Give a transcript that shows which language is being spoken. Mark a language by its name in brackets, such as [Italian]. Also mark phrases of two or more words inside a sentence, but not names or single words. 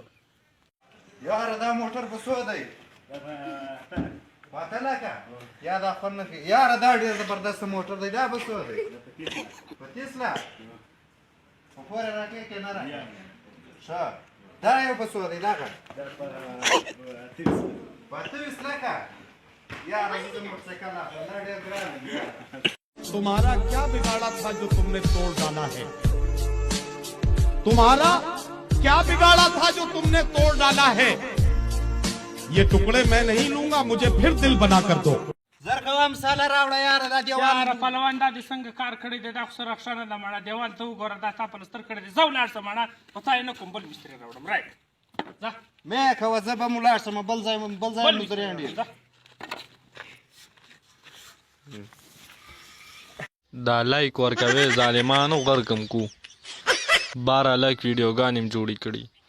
[Pashto] یاره دا موټر په څو دی پته لکه یا دا خوند نه کوي یاره دا ډېر زبردست موټر دی دا به څو دی په 30 لاک په پورې راکې که نه راکې ښه دا یو په څو دی دغه په 30 لکه یاره زه موټرسایکل اخلم دا ډېر ګران دی [Urdu] تمہارا کیا بگاڑا تھا جو تم نے توڑ ڈالا ہے تمہارا کیا بگاڑا تھا جو تم نے توڑ ڈالا ہے یہ ٹکڑے میں نہیں لوں گا مجھے پھر دل بنا کر دو [Pashto] زر کوه مساله راوړه یاره دا دیوال یاره پهلوان دا دې څنګه کار کړی دی دا خو سره ښه نه ده مړه دیوال ته وګوره دا تا پلستر کړی دی زه ولاړ شم مړه په تا یې نه کوم بل مستري راوړم رایټ ځه مې کوه زه به م ولاړ شم بل ځای مو درېنډي ځه دا لایک ورکوي ظالمانو غرقم کو 12 لایک ویډیوګانې م جوړې کړي